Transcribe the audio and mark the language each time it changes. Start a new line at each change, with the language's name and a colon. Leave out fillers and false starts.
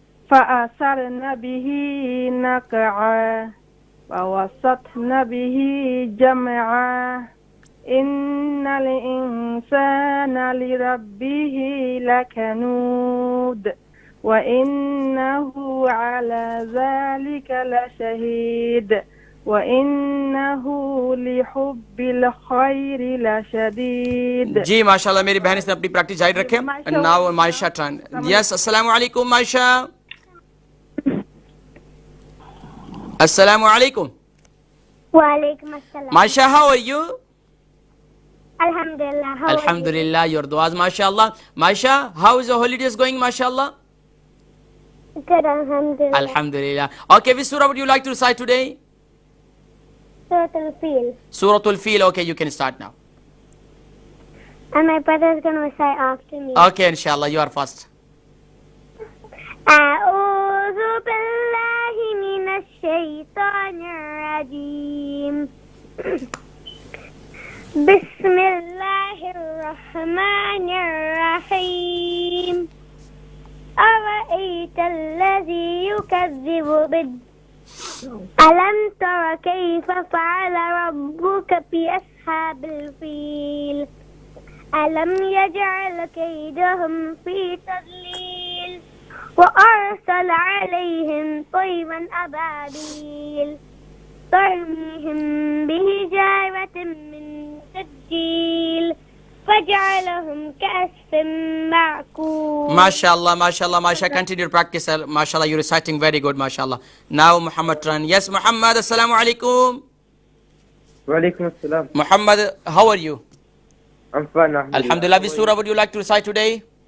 Arabic: فأثرن به نقعا فوسطن به جمعا إن الإنسان لربه لكنود وإنه على ذلك لشهيد وإنه لحب الخير لشديد.
Hindi: जी माशाल्लाह मेरी बहन, इसने अपनी प्रैक्टिस जारी रखें।
English: Now Maisha turn. Yes, अस्सलाम वालेकुम मायशा।
Arabic: अस्सलाम वालेकुम। वालेकुम अस्सलाम।
English: Maisha, how are you? Alhamdulillah. How are you? Alhamdulillah, your duas, mashallah. Maisha, how is the holidays going, mashallah? Good, alhamdulillah. Alhamdulillah. Okay, which surah would you like to recite today? Suratul Fil. Suratul Fil. Okay, you can start now. And my brother is going to recite after me. Okay, inshallah, you are first.
Arabic: أعوذ بالله من الشيطان الرجيم. بسم الله الرحمن الرحيم. أرأيت الذي يكذب ألم تر كيف فعل ربك بأصحاب الفيل ألم يجعل كيدهم في تضليل وأرسل عليهم طيرا أبابيل ترميهم بحجارة من سجيل فجعلهم كأسف معكول.
English: MashaAllah, MashaAllah, Masha. Continue your practice. MashaAllah, you're reciting very good, MashaAllah. Now Muhammad turn. Yes, Muhammad. Assalamu alaikum. Walaikum assalam. Muhammad, how are you? I'm fine. Alhamdulillah. Which surah would you like to recite today?